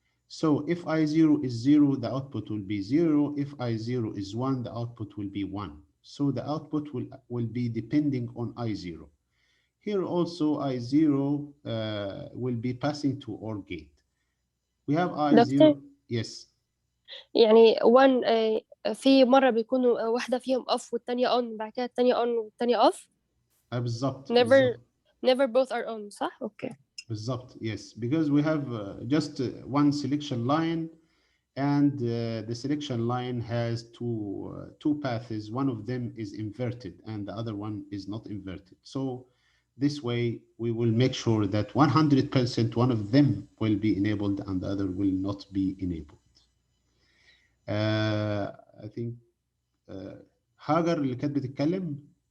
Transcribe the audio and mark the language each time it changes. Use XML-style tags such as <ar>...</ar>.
<en>So if I0 is 0, the output will be 0. If I0 is 1, the output will be 1. So the output will be depending on I0. Here also I0 will be passing to OR gate. We have</en> <ar>دكتور،</ar> <en>I0, yes.</en> <ar>يعني one في مرة بيكونوا واحدة فيهم off والتانية on، بعد كده التانية on والتانية off. بالظبط</ar> <en>never</en> <ar>بالظبط</ar> <en>never both are on،</en> <ar>صح؟</ar> <en>okay.</en> <ar>بالظبط,</ar> <en>yes, because we have just one selection line, and the selection line has two paths. One of them is inverted and the other one is not inverted. So this way we will make sure that 100% one of them will be enabled and the other will not be enabled. I think</en> <ar>هاجر اللي كانت بتتكلم.</ar>